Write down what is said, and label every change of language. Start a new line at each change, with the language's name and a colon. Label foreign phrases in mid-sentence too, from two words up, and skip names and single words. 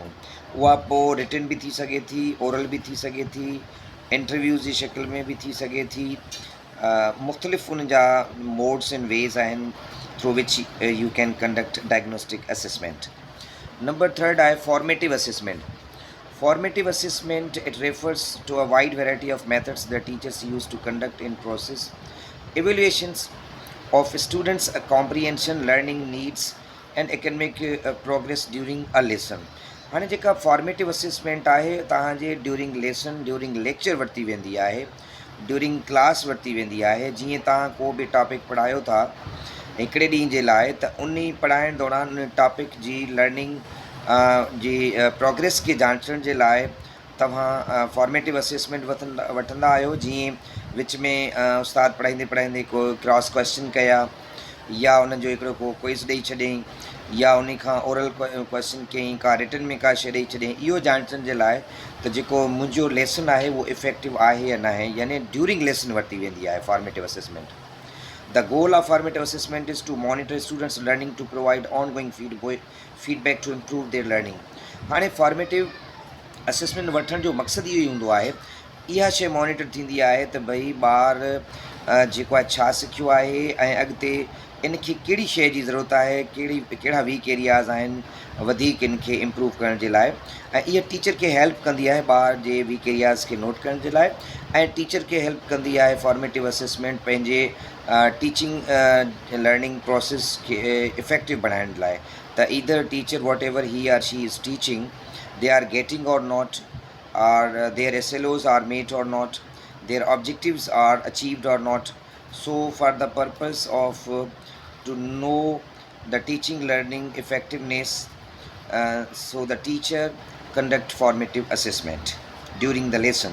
Sindhi: उहा पोइ रिटन बि थी सघे थी, ओरल बि थी सघे थी, इंटरव्यूज़ जी शिकिल में बि थी सघे थी। मुख़्तलिफ़ उन जा
English: modes and ways आहिनि through which you can conduct diagnostic assessment.
Sindhi: नंबर 3 आहे
English: formative assessment. Formative assessment, it refers to a wide variety of methods that teachers use to conduct in process evaluations of students' comprehension, learning needs and academic progress during a lesson.
Sindhi: हाणे जेका
English: formative assessment
Sindhi: आहे तव्हांजे
English: during lesson, during lecture
Sindhi: वरिती वेंदी आहे,
English: during class
Sindhi: वरिती वेंदी आहे। जीअं तव्हां को बि टॉपिक पढ़ायो था हिकिड़े ॾींहं जे लाइ, त उन पढ़ाइण दौरान उन टॉपिक जी लर्निंग जी प्रोग्रेस खे जांचण जे लाइ तव्हां
English: formative assessment
Sindhi: वठंदा आहियो। जीअं विच में उस्ताद पढ़ाईंदे पढ़ाईंदे को
English: cross question
Sindhi: कया, या उनजो हिकिड़ो को क्विज़ ॾेई छॾियईं, या उन खां
English: oral question
Sindhi: कयईं, का रिटन में का शइ ॾेई छॾियईं। इहो जांचण जे लाइ त जेको मुंहिंजो लेसन आहे उहो इफेक्टिव आहे या न आहे, यानी
English: during lesson
Sindhi: वरिती वेंदी आहे
English: formative assessment. The goal of formative assessment is to monitor students' learning, to provide ongoing feedback to improve their learning.
Sindhi: हाणे
English: formative assessment
Sindhi: वठण जो मक़सदु इहो ई हूंदो आहे, इहा शइ मॉनिटर थींदी आहे त भई ॿार जेको आहे छा सिखियो आहे, ऐं अॻिते इनखे कहिड़ी शइ जी ज़रूरत आहे, कहिड़ा
English: weak areas
Sindhi: आहिनि वधीक इनखे इम्प्रूव करण जे लाइ। ऐं इहा टीचर खे हेल्प कंदी आहे ॿार जे
English: weak areas
Sindhi: खे नोट करण जे लाइ, ऐं टीचर खे हेल्प कंदी आहे
English: formative assessment
Sindhi: पंहिंजे
English: teaching learning process
Sindhi: खे इफेक्टिव बनाइण लाइ।
English: त either teacher what ever he or she is teaching, they are getting or not, or their SLOs are met or not, their objectives are achieved or not. So for the purpose of to know the teaching learning effectiveness So the teacher conduct formative assessment during the lesson.